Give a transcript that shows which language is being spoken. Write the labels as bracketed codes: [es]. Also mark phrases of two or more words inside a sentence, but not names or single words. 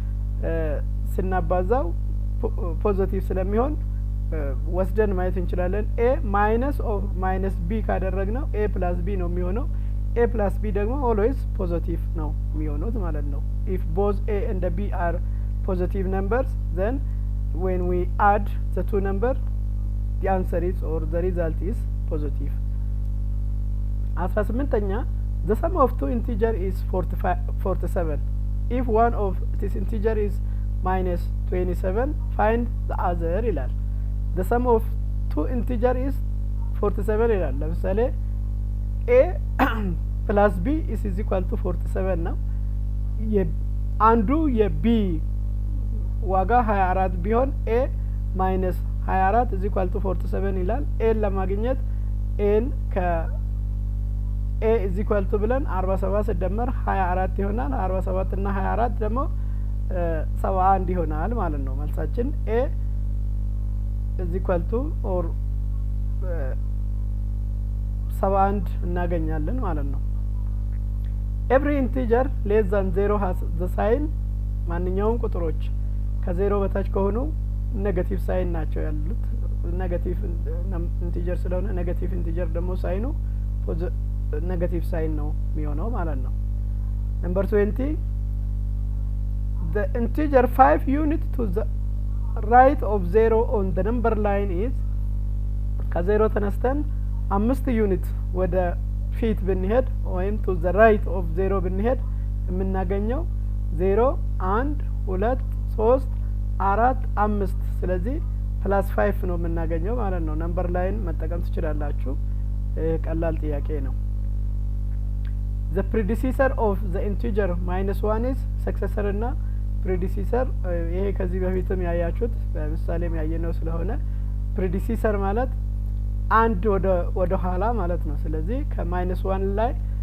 [am] ስናባዛው ፖዚቲቭ ስለሚሆን ወስደን ማየት እንችላለን [en] a minus or minus b ካደረግነው a plus b [am] ነው የሚሆነው [en] a plus b ደግሞ always positive [am] ነው የሚሆነው ማለት ነው [en] if both a and b are positive numbers then when we add the two numbers the answer is or the result is positive 18ኛ the sum of two integer is 47 if one of this integer is minus 27 find the other ይላል the sum of two integer is 47 ይላል ለምሳሌ a plus b is equal to 47 [am] ነው አንዱ የb ዋጋ 24 ቢሆን [en] a minus 24 is equal to 47 [am] ይላል a ለማግኘት a ከ [en] a is equal to [am] ብለን 47 ሲደመር 24 ይሆናል 47 እና 24 ደግሞ 71 ይሆናል ማለት ነው መልሳችን [en] a is equal to or [am] 71 እናገኛለን ማለት ነው [en] every integer less than 0 has the sign [am] ማንኛውም ቁጥሮች ከ0 በታች ከሆኑ ኔጌቲቭ ሳይን ናቸው ያሉት [en] negative integer [am] ስለሆነ [en] negative integer [am] ደግሞ [en] ሳይኑ negative sign [am] ነው የሚሆነው ማለት ነው [en] number 20 the integer 5 unit to the right of 0 on the number line is [am] ከ0 ተነስተን 5 ዩኒት ወደ ፊት ብንሄድ ወይም [en] to the right of 0 [am] ብንሄድ የምናገኘው 0 1 2 3 4 5 ስለዚህ +5 ነው የምናገኘው ማለት ነው [en] number line [am] መጠቀም ትችላላችሁ ቀላል ጥያቄ ነው [en] the predecessor of the integer -1 is successor [am] እና predecessor ይሄ ከዚህ በፊትም ያያችሁት በምሳሌም ያየነው ስለሆነ predecessor ማለት አንድ ወደ ኋላ ማለት ነው ስለዚህ ከ-1 ላይ